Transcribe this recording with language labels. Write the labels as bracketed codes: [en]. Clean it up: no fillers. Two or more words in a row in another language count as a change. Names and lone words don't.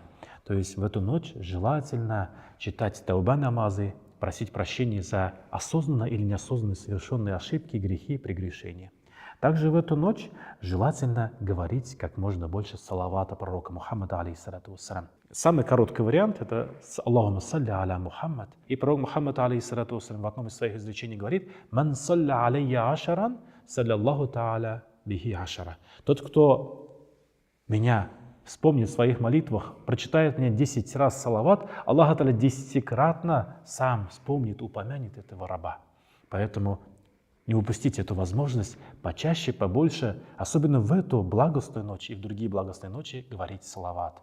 [ru] То есть в эту ночь желательно читать тауба намазы, просить прощения за осознанно или неосознанно совершенные ошибки, грехи, прегрешения. Также в эту ночь желательно говорить как можно больше салавата пророка Мухаммада, [ar] عليه الصلاة والسلام. [ru] Самый короткий вариант — это [ar] «اللهم صل على محمد». [ru] И пророк Мухаммад, [ar] عليه الصلاة والسلام, [ru] в одном из своих изречений говорит [ar] «من صلى علي عشرا صلى الله تعالى به عشرا». [ru] Тот, кто меня вспомнит в своих молитвах, прочитает мне 10 раз салават, Аллах Та'аля 10-кратно сам вспомнит, упомянет этого раба. Поэтому не упустите эту возможность почаще, побольше, особенно в эту благостную ночь и в другие благостные ночи говорить салават.